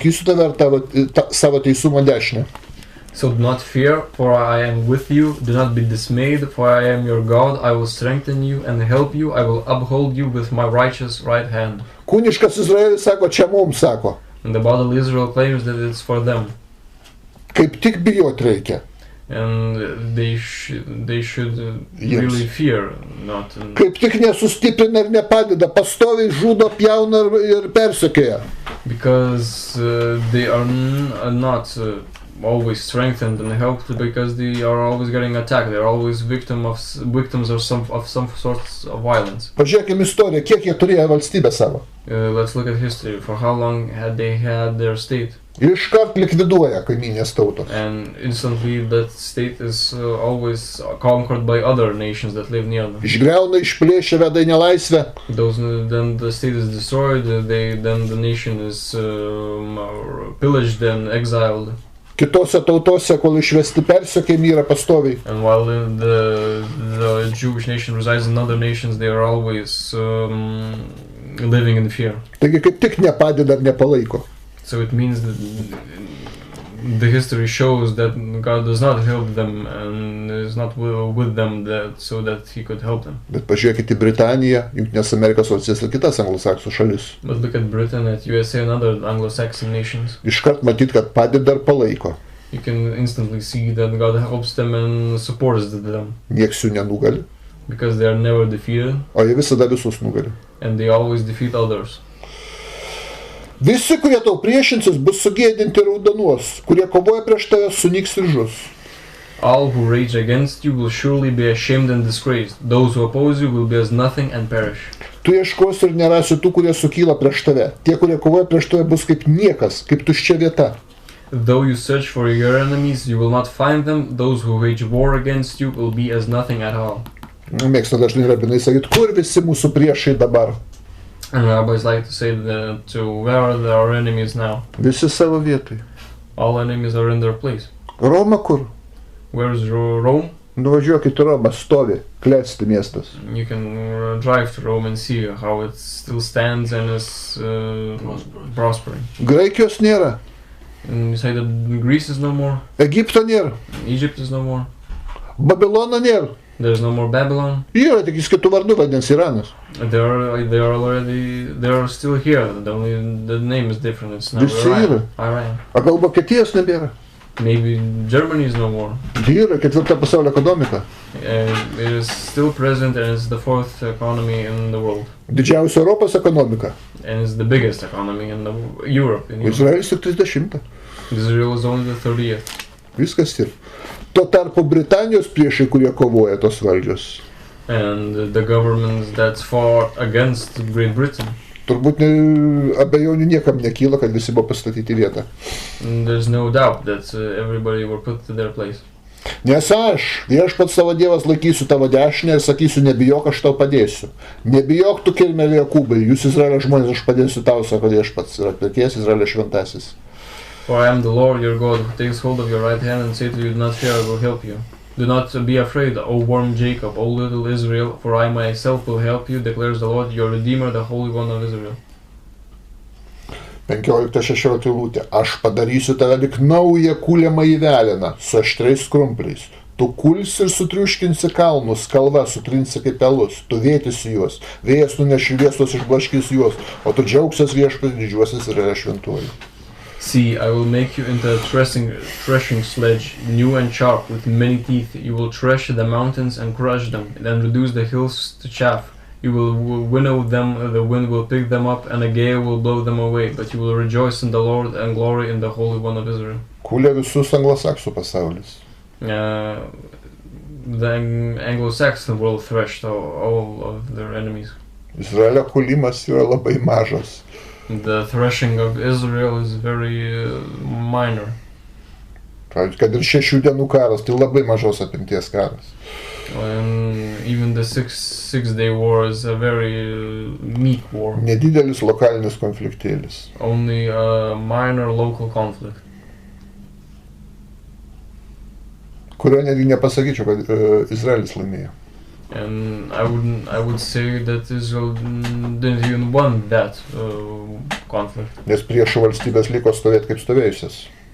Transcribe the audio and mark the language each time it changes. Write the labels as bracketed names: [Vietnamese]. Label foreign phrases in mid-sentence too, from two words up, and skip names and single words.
[Lithuanian] Aš palaikysiu tave ir savo teisumo dešinę. [English] So do not fear, for I am with you. Do not be dismayed, for I am your God. I will strengthen you and help you. I will uphold you with my righteous right hand. [Lithuanian] Kūniškas Izraelis sako, čia mums sako. [English] And the bodily Israel claims that it's for them. [Lithuanian] Kaip tik bijot reikia. [English] And they should really fear, not. [Lithuanian] Kaip tik nesustiprina ir nepadeda, pastoviai žudo, pjauna ir persekioja. [English] Because they are not always strengthened and helped, because they are always getting attacked. They are always victims of some sorts of violence. [Lithuanian] Pažiūrėkime istoriją, kiek jie turėjo valstybę savo. [English] Let's look at history. For how long had they had their state? [Lithuanian] Iškart likviduoja kaimynės tautos. [English] And instantly that state is always conquered by other nations that live near them. [Lithuanian] Išgriauna, išplėšia, veda į nelaisvę. [English] Then the state is destroyed. Then the nation is pillaged and exiled. [Lithuanian] Kitose tautose, kol išvesti persekiojami yra pastoviai. [English] And while the Jewish nation resides in other nations, they are always living in fear. [Lithuanian] Taigi kaip tik nepadeda ar nepalaiko. [English] So it means that the history shows that God does not help them and is not with them so that He could help them. [Lithuanian] Bet pažiūrėkite į Britaniją, Jungtinės Amerikos valstijas ir kitas anglosaksų šalis. [English] But look at Britain, at USA and other Anglo-Saxon nations. [Lithuanian] Iškart matyt, kad padeda ir palaiko. [English] You can instantly see that God helps them and supports them. [Lithuanian] Nieks jų nenugali. [English] Because they are never defeated. [Lithuanian] O jie visada visus nugali. [English] And they always defeat others. [Lithuanian] Visi, kurie tau priešinsis, bus sugėdinti ir raudonuos, kurie kovoja prieš tave, sunyks ir žus. [English] All who rage against you will surely be ashamed and disgraced. Those who oppose you will be as nothing and perish. [Lithuanian] Tu ieškosi ir nerasi tų, kurie sukyla prieš tave. Tie, kurie kovoja prieš tave, bus kaip niekas, kaip tuščia vieta. [English] Though you search for your enemies, you will not find them. Those who wage war against you will be as nothing at all. [Lithuanian] Mėgsta dažnai rabinai sakyti, kur visi mūsų priešai dabar? [English] And rabbis like to say that where are our enemies now? [Lithuanian] Visi savo vietoj. [English] All enemies are in their place. [Lithuanian] Roma kur? [English] Where is Rome? [Lithuanian] Nuvažiuokit į Romą, stovi, klesti miestas. [English] You can drive to Rome and see how it still stands and is prospering. [Lithuanian] Graikijos nėra. [English] And you say that Greece is no more. [Lithuanian] Egipto nėra. [English] Egypt is no more. [Lithuanian] Babilono nėra. [English] There's no more Babylon. [Lithuanian] Yra, tik jis kitų vardų vadinasi Iranas. [English] They are still here. The name is different. It's now Iran. [Lithuanian] A gal Vokietijos nebėra? [English] Maybe Germany is no more. [Lithuanian] Yra ketvirta pasaulio ekonomika. [English] It is still present and it's the fourth economy in the world. [Lithuanian] Didžiausia Europos ekonomika. [English] And it's the biggest economy in Europe. [Lithuanian] Izraelis tik 30. [English] Israel is only the 30th. [Lithuanian] Viskas ir. Tuo tarpu Britanijos priešai, kurie kovoja tos valdžios. [English] And the governments that fought against Great Britain. [Lithuanian] Turbūt abejonių niekam nekyla, kad visi buvo pastatyti vietą. [English] There's no doubt that everybody were put to their place. [Lithuanian] Nes aš, viešpats savo Dievas, laikysiu tavo dešinę ir sakysiu, nebijok, aš tau padėsiu. Nebijok tu, kirmėlė Jokūbai, jūs Izraelio žmonės, aš padėsiu tau, sako viešpats, ir atpirkėjas Izraelio šventasis. [English] For I am the Lord your God, who takes hold of your right hand and say to you, do not fear, I will help you. Do not be afraid, O warm Jacob, O little Israel, for I myself will help you, declares the Lord, your Redeemer, the Holy One of Israel. [Lithuanian] 15-16 eilutė. Aš padarysiu tave lyg naują kūliamą įveliną, su aštriais krumpliais. Tu kulsi ir sutriuškinsi kalnus, kalva sutrinsi kaip pelus, tu vėtysi juos, vėjas nuneš šviestos išblaškys juos, o tu džiaugsies viešpats didžiuosis ir šventuoju. [English] See, I will make you into a threshing sledge, new and sharp, with many teeth. You will thresh the mountains and crush them, then reduce the hills to chaff. You will winnow them, the wind will pick them up, and a gale will blow them away. But you will rejoice in the Lord and glory in the Holy One of Israel. [Lithuanian] Kūlė visus anglosaksų pasaulis. [English] The Anglo-Saxon world threshed all of their enemies. [Lithuanian] Izraelio kūlimas yra labai mažas. [English] The threshing of Israel is very minor. [Lithuanian] Kad ir 6 dienų karas, tai labai mažos apimties karas. [English] And even the six-day war is a very meek war. [Lithuanian] Nedidelis lokalinis konfliktėlis. [English] Only a minor local conflict. [Lithuanian] Kurio netgi nepasakyčiau, kad Izraelis laimėjo. [English] And I would say that Israel didn't even won that conflict. [Lithuanian] Nes priešų valstybės liko stovėti kaip stovėjusias.